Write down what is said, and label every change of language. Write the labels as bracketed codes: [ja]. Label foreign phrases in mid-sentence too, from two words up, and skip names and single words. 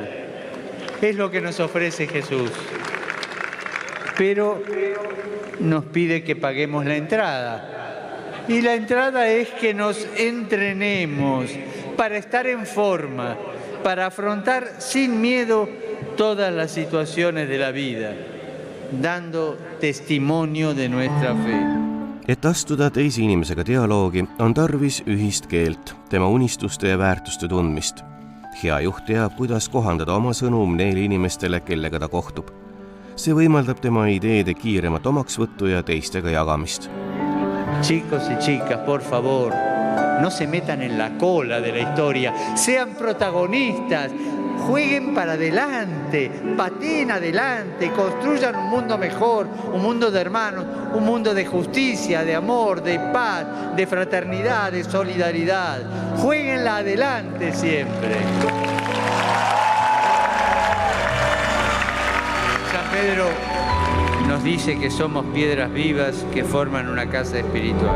[es] Es lo que nos ofrece Jesús. Pero nos pide que paguemos la entrada. Y la entrada es que nos entrenemos para estar en forma, para afrontar sin miedo todas las situaciones de la vida, dando testimonio de nuestra fe. [et] Et astuda teise inimesega dialoogi, on tarvis ühist keelt, tema unistuste ja väärtuste tundmist. Hea juht teab, kuidas kohandada oma sõnum neile inimestele, kellega ta kohtub. See võimaldab tema ideede kiiremat omaksvõttu ja teistega jagamist. [es] Chicos y chicas, por favor, no se metan en la cola de la historia, sean protagonistas, jueguen para adelante, pateen adelante, construyan un mundo mejor, un mundo de hermanos, un mundo de justicia, de amor, de paz, de fraternidad, de solidaridad. Jueguenla adelante siempre. San Pedro nos dice que somos piedras vivas que forman una casa espiritual.